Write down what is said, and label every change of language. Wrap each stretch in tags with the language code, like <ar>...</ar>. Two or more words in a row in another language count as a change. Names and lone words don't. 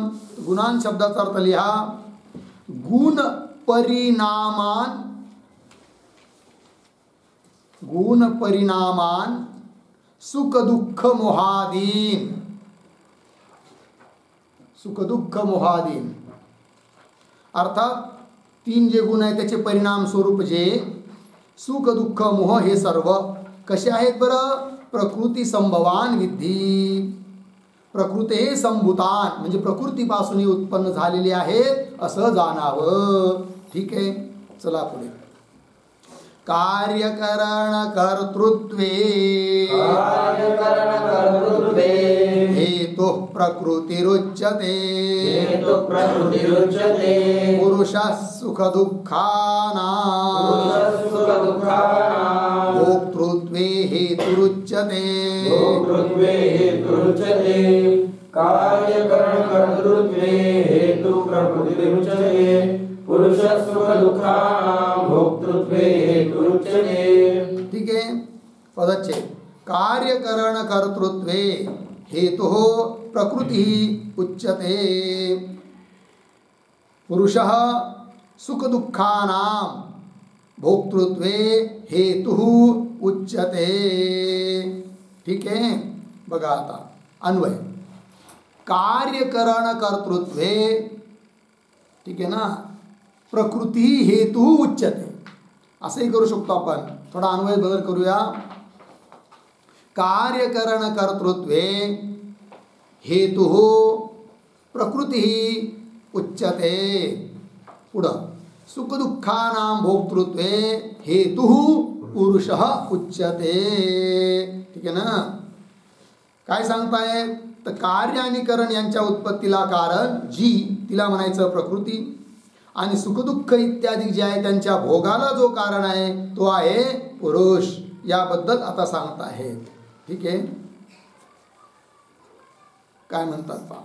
<mr>गुणान शब्दाचा अर्थ लिहा.</mr> <sa>गुण परिणामान, गुण परिणामान सुख दुःख मोहादीन, सुख दुःख मोहादीन</sa> <mr>अर्थात तीन जे गुण आहेत त्याचे परिणाम स्वरूप जे सुख दुःख मोह हे सर्व कसे आहेत बरं?</mr> <sa>प्रकृती संभवान विद्धी. प्रकृते संभूतान</sa> <mr>म्हणजे प्रकृतीपासून उत्पन्न झालेले आहेत असं जाणावं. ठीक आहे, चला पुढे.</mr> <sa>कार्यकरण कर्तृत्वे हेतु प्रकृतिरुच्यते पुरुषः सुख दुःखानां भोक्तृत्वे हेतुरुच्यते. कार्यकरण कर्तृत्वे हेतु प्रकृतिरुच्यते पुरुषः सुख दुःखानां भोक्तृत्वे हेतुरुच्यते.</sa> <mr>ठीक आहे, पदच्छेद.</mr> <sa>कार्यकरण कर्तृत्वे हेतु प्रकृति उच्यते पुरुषः सुख दुःखानां भोक्तृत्वे हेतु उच्यते.</sa> <mr>ठीक आहे, बघा आता अन्वय.</mr> <sa>कार्यकरण कर्तृत्वे,</sa> <mr>ठीक आहे ना,</mr> <sa>प्रकृती हेतु उच्यते</sa> <mr>असंही करू शकतो आपण. थोडा अन्वय बदल करूया.</mr> <sa>कार्यकरण कर्तृत्वे हेतु प्रकृती उच्यते. पुढं सुख दुःखानां भोक्तृत्वे हेतु पुरुषः उच्यते.</sa> <mr>ठीक आहे ना. काय सांगताय तर कार्य आणि करण यांच्या उत्पत्तीला कारण जी तिला म्हणायचं प्रकृती आणि सुखदुःख इत्यादी जे आहे त्यांच्या भोगाला जो कारण आहे तो आहे पुरुष. याबद्दल आता सांगत आहेत. ठीक आहे, काय म्हणतात पहा.</mr>